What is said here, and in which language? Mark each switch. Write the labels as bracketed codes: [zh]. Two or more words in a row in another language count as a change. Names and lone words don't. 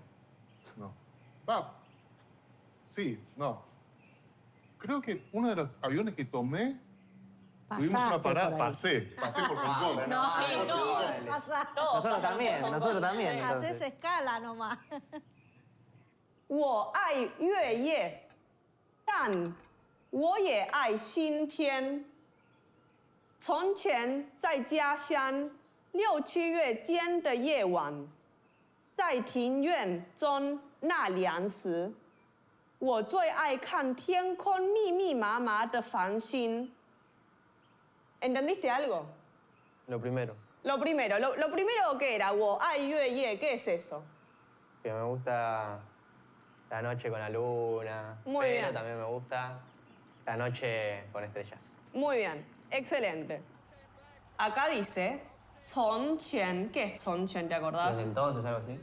[es] no. Va, sí, no. Creo que uno de los aviones que tomé, tuvimos una Pasaste parada, por ahí. pasé por Hong Kong. No, sí, todos sí. pasaron. Nosotros también, nosotros también, entonces. Haces escala nomás. [zh] 我爱月夜，但我也爱新天。从前在家乡6、7月间的夜晚，在庭院中纳凉时，我最爱看天空密密麻麻的繁星。 [es] ¿Entendiste algo? Lo primero, Lo primero que era, [zh] 我爱月夜, [es] ¿qué es eso? que me gusta la noche con la luna. Muy pero bien. también me gusta la noche con estrellas. Muy bien, excelente. Acá dice, [zh] 从前, [es] ¿qué es 从前? ¿Te acordás? Desde entonces, algo así.